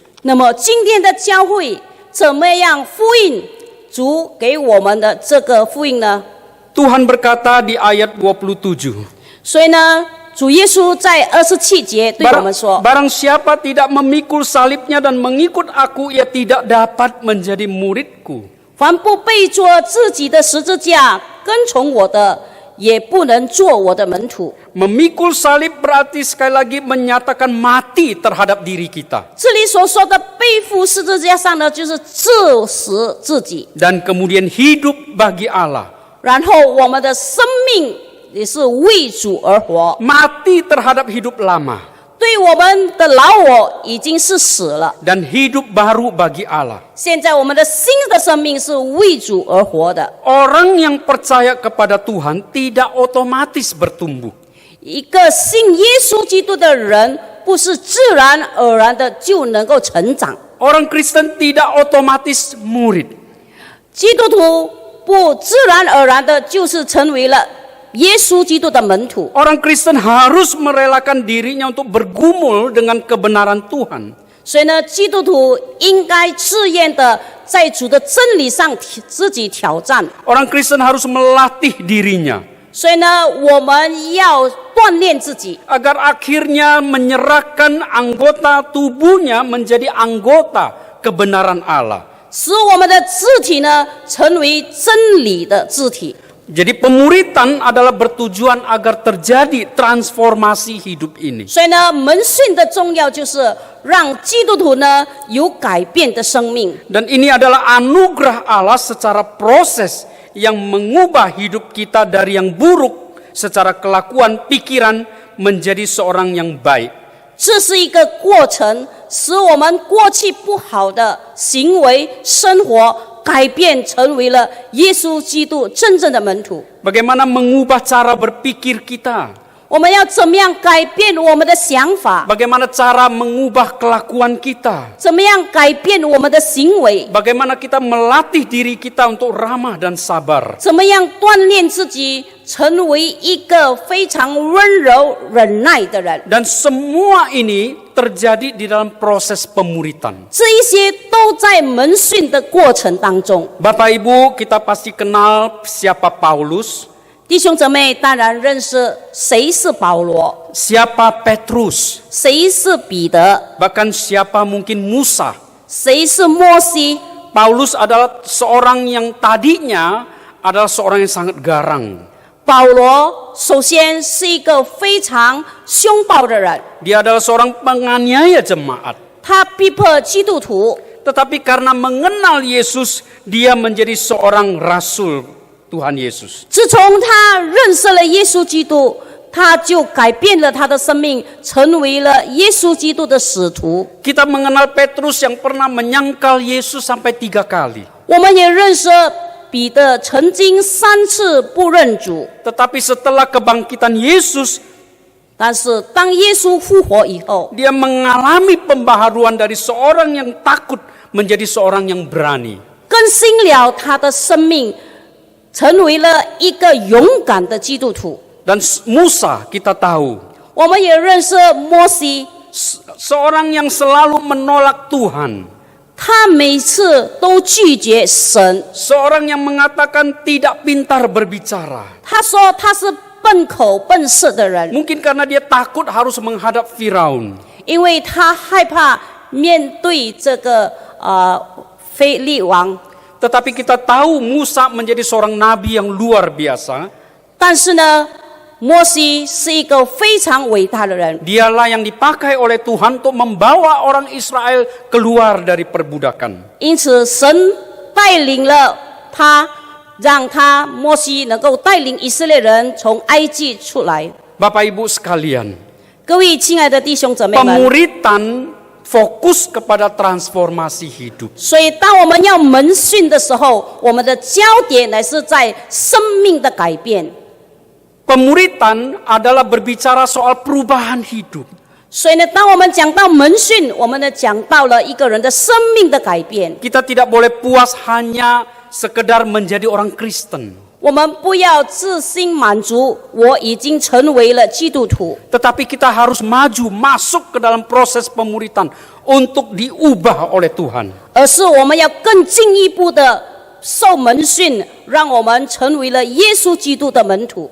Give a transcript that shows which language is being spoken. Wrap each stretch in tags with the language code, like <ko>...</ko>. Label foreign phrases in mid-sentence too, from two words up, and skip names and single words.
<zh>那么今天的教会怎么样呼应主给我们的这个福音呢？</zh> <id>Tuhan berkata di ayat 27.</id> <zh>所以呢，主耶稣在27节对我们说：</zh> <id>Barang siapa tidak memikul salibnya dan mengikut aku, ia tidak dapat menjadi muridku.</id> <zh>凡不背着自己的十字架跟从我的，也不能做我的门徒。</zh> <id>Memikul salib berarti sekali lagi menyatakan mati terhadap diri kita.</id> <zh>这里所说的背负十字架上呢，就是致死自己，</zh> <id>Dan kemudian hidup bagi Allah.</id> <zh>然后我们的生命也是为主而活。</zh> <id>Mati terhadap hidup lama.</id> <zh>对我们的老我已经是死了，</zh> <id>Dan hidup baru bagi Allah.</id> <zh>现在我们的新的生命是为主而活的。</zh> <id>Orang yang percaya kepada Tuhan tidak otomatis bertumbuh.</id> <zh>一个信耶稣基督的人，不是自然而然的就能够成长。</zh> <id>Orang Kristen tidak otomatis murid.</id> <zh>基督徒不自然而然的就是成为了耶稣基督的门徒。</zh> <id>Orang Kristen harus merelakan dirinya untuk bergumul dengan kebenaran Tuhan.</id> <zh>所以呢，基督徒应该自愿的在主的真理上自己挑战。</zh> <id>Orang Kristen harus melatih dirinya</id> <zh>所以呢，我们要锻炼自己，</zh> <id>agar akhirnya menyerahkan anggota tubuhnya menjadi anggota kebenaran Allah.</id> <zh>使我们的肢体呢成为真理的肢体。</zh> <id>Jadi pemuritan adalah bertujuan agar terjadi transformasi hidup ini.</id> <zh>所以呢，门训的重要就是让基督徒呢有改变的生命。</zh> <id>Dan ini adalah anugerah Allah secara proses yang mengubah hidup kita dari yang buruk secara kelakuan pikiran menjadi seorang yang baik.</id> <zh>这是一个过程，使我们过去不好的行为、生活改变，成为了耶稣基督真正的门徒。</zh> <id>Bagaimana mengubah cara berpikir kita?</id> <zh>我们要怎么样改变我们的想法？</zh> <id>Bagaimana cara mengubah kelakuan kita?</id> <zh>怎么样改变我们的行为？</zh> <id>Bagaimana kita melatih diri kita untuk ramah dan sabar?</id> <zh>怎么样锻炼自己成为一个非常温柔忍耐的人？</zh> <id>Dan semua ini terjadi di dalam proses pemuritan.</id> <zh>这一些都在门训的过程当中。</zh> <id>Bapak Ibu, kita pasti kenal siapa Paulus,</id> <zh>弟兄姊妹当然认识谁是保罗，</zh> <id>siapa Petrus,</id> <zh>谁是彼得，</zh> <id>bahkan siapa mungkin Musa.</id> <zh>谁是摩西。</zh> <id>Paulus adalah seorang yang tadinya adalah seorang yang sangat garang.</id> <zh>保罗首先是一个非常凶暴的人，</zh> <id>Dia adalah seorang penganiaya jemaat.</id> <zh>他逼迫基督徒，</zh> <id>Tetapi karena mengenal Yesus, dia menjadi seorang rasul Tuhan Yesus.</id> <zh>自从他认识了耶稣基督，他就改变了他的生命，成为了耶稣基督的使徒。</zh> <id>Kita mengenal Petrus yang pernah menyangkal Yesus sampai 3 kali.</id> <zh>我们也认识彼得曾经3次不认主，</zh> <id>Tetapi setelah kebangkitan Yesus,</id> <zh>但是当耶稣复活以后，</zh> <id>dia mengalami pembaharuan dari seorang yang takut menjadi seorang yang berani.</id> <zh>更新了他的生命，成为了一个勇敢的基督徒。</zh> <id>Dan Musa kita tahu,</id> <zh>我们也认识摩西，</zh> <id>seorang yang selalu menolak Tuhan.</id> <zh>他每次都拒绝神，</zh> <id>Seorang yang mengatakan tidak pintar berbicara.</id> <zh>他说他是笨口笨舌的人，</zh> <id>Mungkin karena dia takut harus menghadap Firaun.</id> <zh>因为他害怕面对这个非利王。</zh> <id>Tetapi kita tahu Musa menjadi seorang nabi yang luar biasa.</id> <zh>但是呢，摩西是一个非常伟大的人，</zh> <id>Dialah yang dipakai oleh Tuhan untuk membawa orang Israel keluar dari perbudakan.</id> <zh>因此神带领了他，让他摩西能够带领以色列人从埃及出来。</zh> <id>Bapak Ibu sekalian,</id> <zh>各位亲爱的弟兄姊妹们，</zh> <id>pemuritan fokus kepada transformasi hidup.</id> <zh>所以当我们要门训的时候，我们的焦点乃是在生命的改变。</zh> <id>Pemuritan adalah berbicara soal perubahan hidup.</id> <zh>所以呢，当我们讲到门训，我们呢讲到了一个人的生命的改变。</zh> <id>Kita tidak boleh puas hanya sekedar menjadi orang Kristen.</id> <zh>我们不要自心满足，我已经成为了基督徒。</zh> <id>Tetapi kita harus maju masuk ke dalam proses pemuritan untuk diubah oleh Tuhan.</id> <zh>而是我们要更进一步的受门训，让我们成为了耶稣基督的门徒。</zh>